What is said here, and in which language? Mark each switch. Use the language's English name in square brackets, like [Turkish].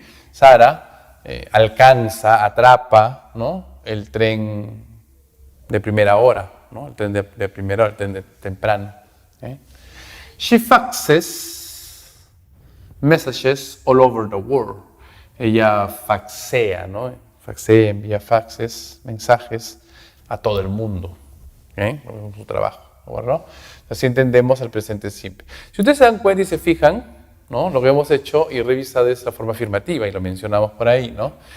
[Spanish] Sarah alcanza, atrapa, ¿no? El tren de primera hora, ¿no? El tren de primera hora, el tren de temprano. [English] She faxes messages all over the world. [Spanish] Ella faxea, ¿no? Faxea, envía faxes, mensajes a todo el mundo. Su trabajo, ¿no? Así entendemos el presente simple. Si ustedes se dan cuenta y se fijan, ¿no? Lo que hemos hecho y revisado es la forma afirmativa, y lo mencionamos por ahí, ¿no?